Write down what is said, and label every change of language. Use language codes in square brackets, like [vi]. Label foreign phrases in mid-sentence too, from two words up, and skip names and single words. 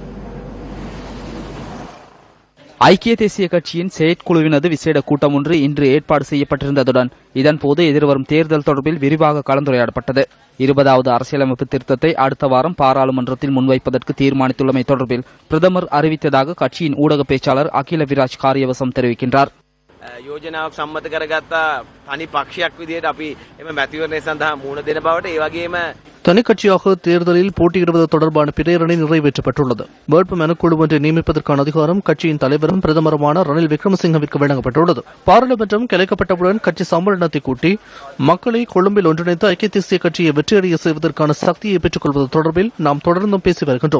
[ta] ஐக்கிய தேசிய கட்சியின் செயற்குழுவினது விசேட கூட்டம் ஒன்று இன்று ஏற்பாடு செய்யப்பட்டிருந்ததுடன் இதன்போது எதிர்வரும் தேர்தல் தொடர்பில் விரிவாக கலந்துரையாடப்பட்டது. 20வது அரசியலமைப்பு திருத்தத்தை அடுத்த வாரம் பாராளுமன்றத்தில் முன்வைப்பதற்கு தீர்மானித்துள்ளமை தொடர்பில் பிரதமர் அறிவித்ததாக கட்சியின் ஊடக பேச்சாளர் அகில விராஜ் காரியவசம் தெரிவிக்கின்றார். [si] යෝජනාවක් සම්මත කරගත්තා තනි පක්ෂයක් විදිහට අපි එම මැතිවරණය සඳහා මුහුණ දෙන බවට ඒ වගේම [ta] தனி கட்சியாக தேர்தலில் போட்டியிடுவது தொடர்பான பிரேரணை நிறைவேற்றப்பட்டுள்ளது. வேட்பு மனுக்குழு ஒன்றை நியமிப்பதற்கான அதிகாரம் கட்சியின் தலைவரும் பிரதமருமான ரணில் விக்ரமசிங்கவிற்கு வழங்கப்பட்டுள்ளது. பாராளுமன்றம் கலைக்கப்பட்டவுடன் கட்சி சம்மேளனத்தை கூட்டி மக்களை கொழும்பில் ஒன்றிணைத்து ஐக்கிய தேசிய கட்சியை வெற்றியடைய செய்வதற்கான சக்தியை பெற்றுக் கொள்வது தொடர்பில் நாம் தொடர்ந்தும் பேசி வருகின்றோம்.